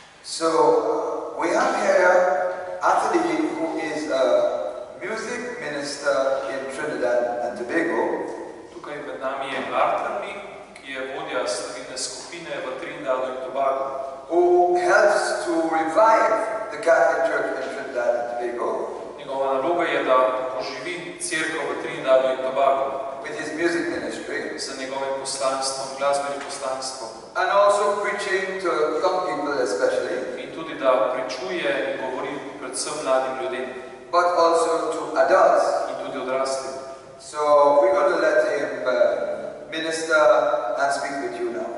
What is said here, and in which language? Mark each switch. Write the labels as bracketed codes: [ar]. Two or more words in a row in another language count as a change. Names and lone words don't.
[en] So we have here Arthur Lee, who is a music minister in Trinidad and Tobago. [sl] Tukaj med nami je Arthur Lee, ki je vodja slavitne skupine v Trinidadu in Tobagu, [en] who helps to revive the Catholic Church in Trinidad and Tobago. [sl] Njegova naloga je, da poživi cerkev v Trinidadu in Tobagu [en] with his music ministry, [sl] z njegovim poslanstvom, glasbenim poslanstvom, [en] and also preaching to young people especially, [sl] in tudi da pričuje in govori predvsem mladim ljudem, [en] but also to adults. [sl] in tudi odraslim. [en] So we're going to let him minister and speak with you now.